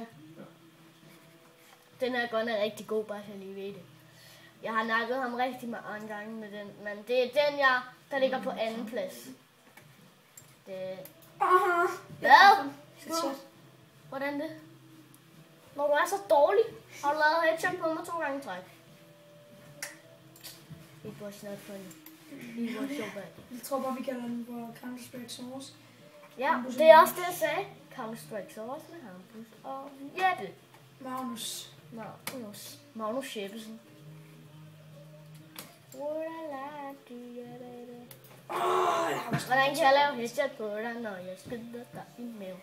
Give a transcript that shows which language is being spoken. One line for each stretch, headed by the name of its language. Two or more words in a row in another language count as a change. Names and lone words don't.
Danish: Den her gun er rigtig god, bare så jeg lige ved det. Jeg har nakket ham rigtig mange gange med den, men det er den, der ligger på anden plads. Det... Hvad? Skud. Hvordan det? Når du er så dårlig, har du lavet headshot på mig 2 gange i træk.
English: It was not funny. It was so bad.
Danish: Jeg tror bare, vi kalder den på Counter-Strike Source. Ja, det er også det, jeg sagde. Counter-Strike Source med Hampus og Jeppe. Magnus Jeppesen. Hvordan kan jeg lave headshot på dig, når jeg skyder dig i maven?